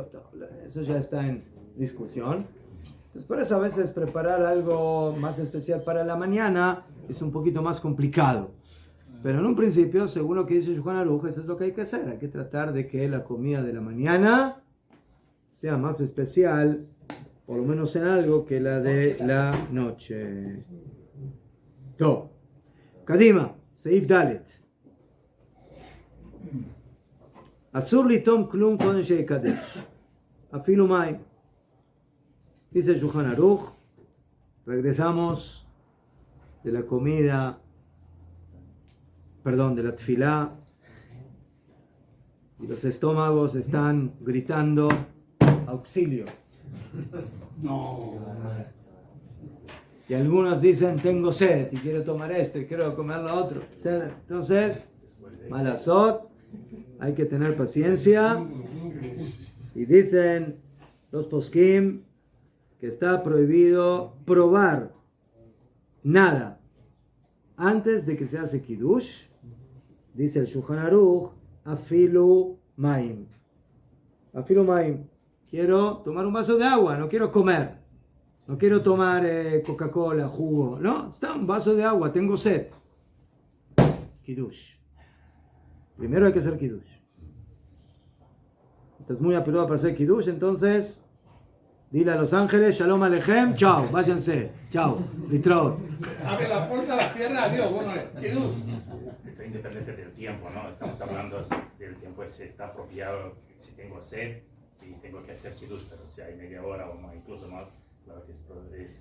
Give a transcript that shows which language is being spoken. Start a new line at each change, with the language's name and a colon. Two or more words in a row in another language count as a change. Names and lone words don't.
Spanish: Eso ya está en discusión. Entonces por eso a veces preparar algo más especial para la mañana es un poquito más complicado. Pero en un principio, según lo que dice Shulchan Aruch, eso es lo que hay que hacer. Hay que tratar de que la comida de la mañana sea más especial, por lo menos en algo, que la de la noche. Top.
Hebrew: קדימה, סעיף דלת. אסור לטעום כלום קודם שיקדש. אפילו מים.
Spanish: Dice Shulchan Aruch, regresamos de la comida, de la tefilá, y los estómagos están gritando auxilio. No. Y algunos dicen, tengo sed, y quiero tomar esto, y quiero comer lo otro. Entonces, malazot, hay que tener paciencia. Y dicen los poskim que está prohibido probar nada antes de que se hace kiddush. Dice el Shulchan Aruch,
Hebrew: אפילו מים. אפילו מים.
Spanish: Quiero tomar un vaso de agua, no quiero comer. No quiero tomar Coca-Cola, jugo. No, está un vaso de agua, tengo sed. Kiddush. Primero hay que hacer kiddush. Estás muy apurado para hacer kiddush, entonces dile a los ángeles,
Hebrew: שלום עליכם,
Spanish: chao, váyanse, chao, litraot. Abre la puerta a la tierra, adiós, bueno, kiddush. Esto independiente del tiempo, ¿no? Estamos hablando del tiempo, si está apropiado, si tengo sed y tengo que hacer kiddush, pero si hay media hora o más, incluso más, claro que es